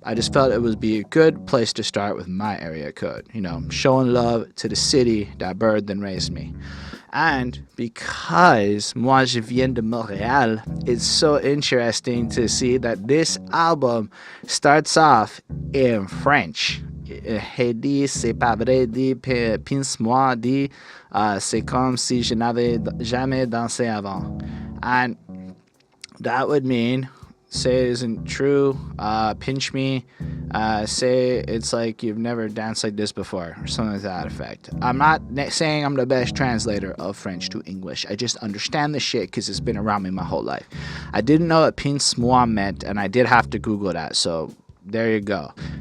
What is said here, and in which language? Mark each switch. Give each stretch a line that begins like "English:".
English: I just felt it would be a good place to start with my area code. You know, showing love to the city that birthed and raised me. And because
French: moi je viens de Montréal,
English: it's so interesting to see that this album starts off in French.
French: He dit, c'est pas vrai, dit, pince-moi, dit, c'est comme si je n'avais jamais dansé avant.
English: And that would mean, say it isn't true, pinch me, say it's like you've never danced like this before, or something to that effect. I'm not saying I'm the best translator of French to English. I just understand the shit because it's been around me my whole life. I didn't know what pince-moi meant, and I did have to Google that, so there you go.